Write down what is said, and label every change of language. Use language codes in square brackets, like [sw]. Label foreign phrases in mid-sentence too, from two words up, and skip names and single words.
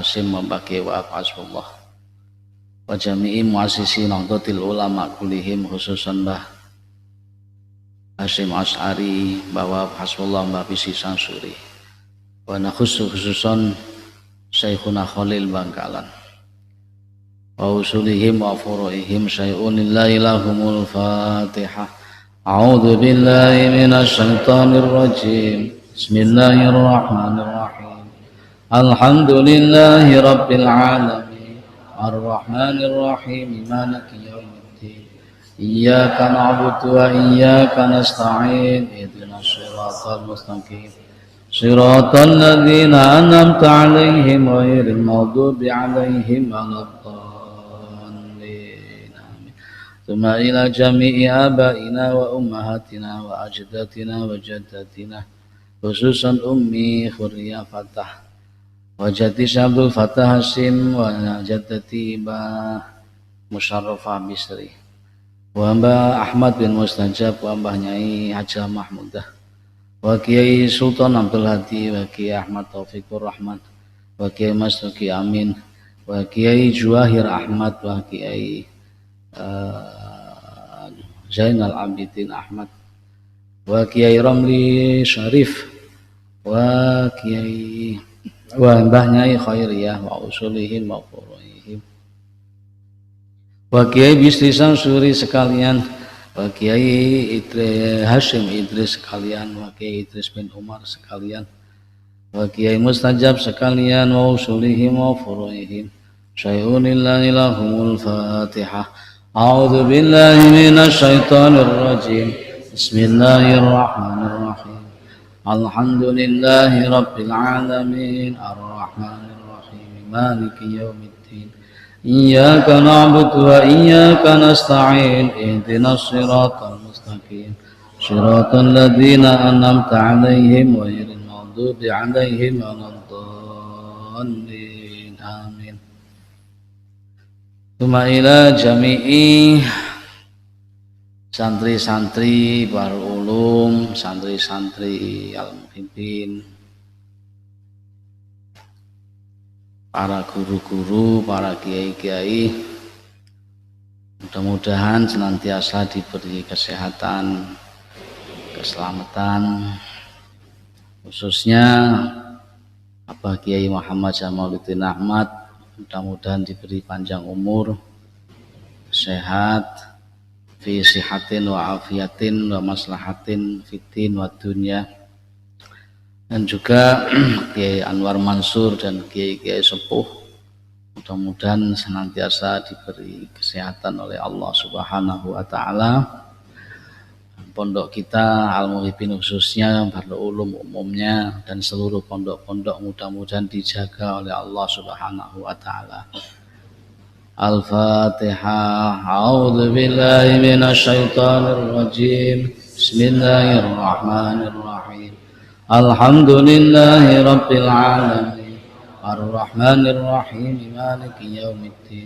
[ar] Hasim wa Mbah wa Hasbullah وجميع مؤسسي Nahdlatul Ulama كلهم خصوصا Mbah Hasim As'ari Mbah Hasbullah Mbah Bisi Sansuri وخصوصا شيخنا Khalil Bangkalan وأصولهم وفروعهم شيء لله لهم الفاتحة. أعوذ بالله من الشيطان الرجيم. بسم الله الرحمن الرحيم. الحمد لله رب العالمين. الرحمن الرحيم. مالك يوم الدين. إياك نعبد وإياك نستعين. اهدنا الصراط المستقيم. صراط الذين أنعمت عليهم غير المغضوب عليهم ولا الضالين. Amin. ثم إلى جميع آبائنا وأمهاتنا وأجدادنا وجداتنا خصوصا أمي Khuriyah Fatah وجدي Abdul Fattah Hasim وجدتي Mbah Musyarrafah Bisri wa Mbah Ahmad bin Mustajab wa Mbah Nyai Haja Mahmudah wa Kiai Sultan Abdul Hadi wa Kiai Ahmad Taufikur Rahman wa Kiai Masduki Amin wa Kiai Juwahir Ahmad wa Kiai Zainal Abidin Ahmad wa Kiai Ramli Syarif wa Kiai wa Mbah Nyai Khairiyah وأصولهم وفروعهم wa Kiai Bisri Sansuri sekalian wa Kiai Hashim Idris sekalian wa Kiai Idris bin Umar sekalian wa Kiai Mustajab sekalian وأصولهم وفروعهم شيء لله لهم الفاتحة. أعوذ بالله من الشيطان الرجيم. بسم الله الرحمن الرحيم. الحمد لله رب العالمين. الرحمن الرحيم. مالك يوم الدين. إياك نعبد وإياك نستعين. اهدنا الصراط المستقيم. صراط الذين أنعمت عليهم غير المغضوب عليهم ولا الضالين. آمين. ثم إلى جميع [id] santri-santri Bahrul Ulum, santri-santri Al-Muhibbin, para guru-guru, para kiai-kiai, mudah-mudahan senantiasa diberi kesehatan, keselamatan, khususnya Abah Kiai Muhammad Jamaluddin Ahmad, mudah-mudahan diberi panjang umur, sehat, [ar] في صحة وعافية ومصلحة فتن ودنيا, [id] dan juga Kiai Anwar Mansur dan Kiai-Kiai sepuh mudah-mudahan senantiasa diberi kesehatan oleh Allah [ar] سبحانه وتعالى. [id] Pondok kita Al-Muhibbin khususnya, Bahrul Ulum umumnya, dan seluruh pondok-pondok mudah-mudahan dijaga oleh Allah [ar] سبحانه وتعالى. Al-Fatihah. أعوذ بالله من الشيطان الرجيم. بسم الله الرحمن الرحيم. الحمد لله رب العالمين. الرحمن الرحيم. مالك يوم الدين.